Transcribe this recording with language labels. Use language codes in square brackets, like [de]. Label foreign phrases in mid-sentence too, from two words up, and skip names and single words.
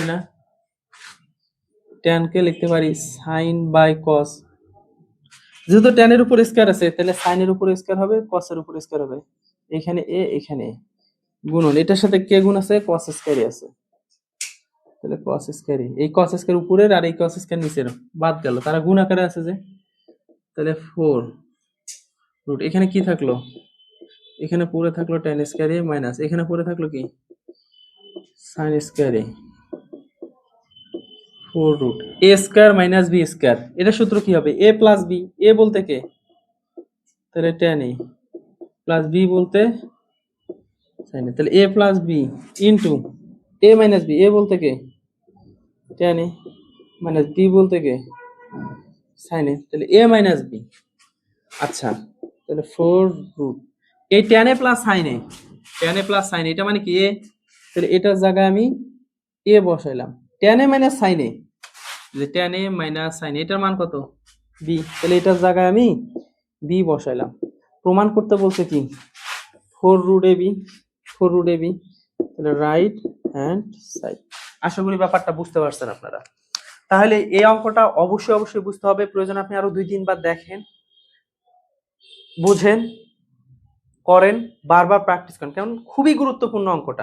[bn] না, tan কে লিখতে পারি sin বাই cos, যেহেতু tan এর উপর স্কয়ার আছে তাহলে sin এর উপর স্কয়ার হবে, cos এর উপর স্কয়ার হবে, এখানে a এখানে গুণন, এটার সাথে কে গুণ আছে, cos স্কয়ার আছে, তাহলে cos স্কয়ার, এই cos স্কয়ার উপরের আর এই cos স্কয়ার নিচের বাদ গেল, তারা গুণ আকারে আছে যে, তাহলে 4 রুট, এখানে কি থাকলো, এখানে পড়ে থাকলো tan স্কয়ার a মাইনাস, এখানে পড়ে থাকলো কি sin স্কয়ার a, 4 রুট a স্কয়ার মাইনাস b স্কয়ার, এটা সূত্র কি হবে, a প্লাস b, a বলতে কে, তাহলে tan a প্লাস b বলতে sin a, তাহলে a প্লাস b ইনটু a মাইনাস b, a বলতে কে tan a মাইনাস b বলতে কে sin a, তাহলে a মাইনাস b। আচ্ছা তাহলে 4 রুট, এই tan a প্লাস sin a, tan a প্লাস sin a এটা মানে কি a, তাহলে এটার জায়গায় আমি a বসাইলাম, tan a মাইনাস sin a, যে tan a মাইনাস sin a এটার মান কত b, তাহলে এটার জায়গায় আমি b বসাইলাম। প্রমাণ করতে বলছে কি 4 রুট ab, 4 রুট ab, তাহলে [en] right hand side. [bn] আশা করি ব্যাপারটা বুঝতে পারছেন আপনারা। তাহলে এই অঙ্কটা অবশ্যই অবশ্যই বুঝতে হবে, প্রয়োজন আপনি আরো 2-3 বার দেখেন, বুঝেন, করেন, বারবার প্র্যাকটিস করেন, কারণ খুবই গুরুত্বপূর্ণ অঙ্কটা।